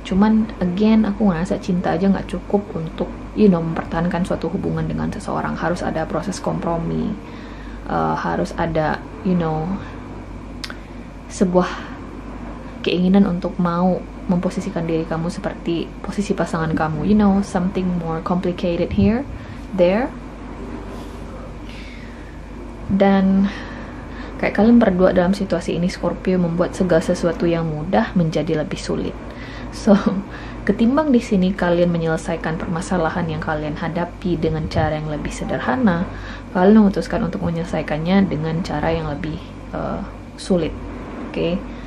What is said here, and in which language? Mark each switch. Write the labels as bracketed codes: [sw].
[id] Cuman again, aku ngerasa cinta aja nggak cukup untuk mempertahankan suatu hubungan dengan seseorang. Harus ada proses kompromi, harus ada sebuah keinginan untuk mau memposisikan diri kamu seperti posisi pasangan kamu. [en] Something more complicated there. [id] Dan kayak kalian berdua dalam situasi ini Scorpio membuat segala sesuatu yang mudah menjadi lebih sulit. So, ketimbang di sini kalian menyelesaikan permasalahan yang kalian hadapi dengan cara yang lebih sederhana, kalian memutuskan untuk menyelesaikannya dengan cara yang lebih sulit. Oke?